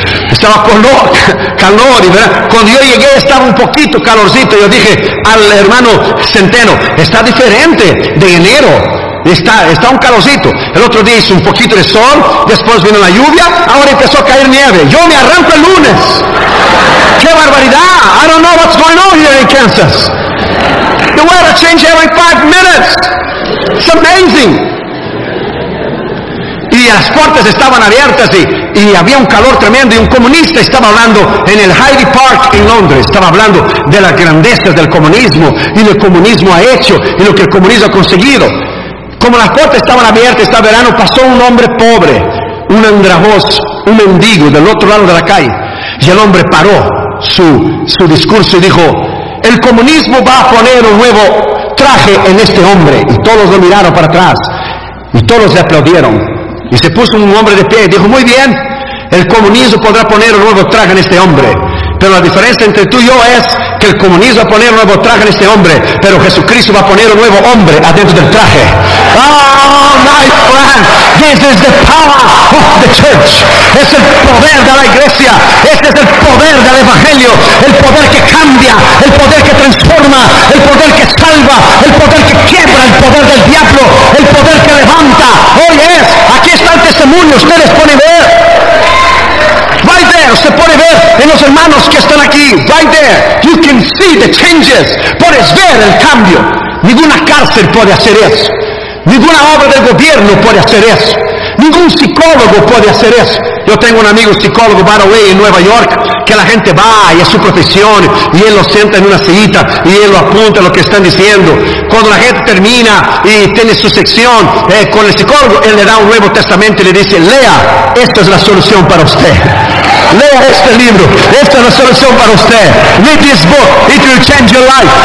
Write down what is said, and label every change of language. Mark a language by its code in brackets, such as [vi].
[es] Estaba calor, calor y verano. Cuando yo llegué estaba un poquito calorcito. Yo dije al hermano Centeno: está diferente de enero. Está un calorcito. El otro día hizo un poquito de sol, después vino la lluvia, ahora empezó a caer nieve. Yo me arranco el lunes. ¡Qué barbaridad! [en] I don't know what's going on here in Kansas. The weather changes every 5 minutes. It's amazing. [es] Y las puertas estaban abiertas y había un calor tremendo, y un comunista estaba hablando en el Hyde Park en Londres. Estaba hablando de las grandezas del comunismo y lo que el comunismo ha hecho y lo que el comunismo ha conseguido. Como las puertas estaban abiertas, este verano pasó un hombre pobre, un andrajoz, un mendigo del otro lado de la calle. Y el hombre paró su discurso y dijo: el comunismo va a poner un nuevo traje en este hombre. Y todos lo miraron para atrás y todos le aplaudieron. Y se puso un hombre de pie y dijo: muy bien, el comunismo podrá poner un nuevo traje en este hombre. Pero la diferencia entre tú y yo es que el comunismo va a poner un nuevo traje en este hombre, pero Jesucristo va a poner un nuevo hombre adentro del traje. [en] Oh, my friend, this is the power of the church. [es] Es el poder de la iglesia. Este es el poder del evangelio. El poder que cambia, el poder que transforma, el poder que salva, el poder que quiebra el poder del diablo, el poder que levanta. Hoy es, aquí está el testimonio, ustedes pueden ver. [en] Right there, [es] se puede ver en los hermanos que están aquí. [en] Right there, you can see the changes. [es] Puedes ver el cambio. Ninguna cárcel puede hacer eso. Ninguna obra del gobierno puede hacer eso. Ningún psicólogo puede hacer eso. Yo tengo un amigo psicólogo, [en] by the way, [es] en Nueva York, que la gente va y es su profesión, y él lo sienta en una sillita y él lo apunta lo que están diciendo. Cuando la gente termina y tiene su sección con el psicólogo, él le da un nuevo testamento y le dice: lea, esta es la solución para usted. Lea este libro, esta es la solución para usted. [en] Read this book, it will change your life.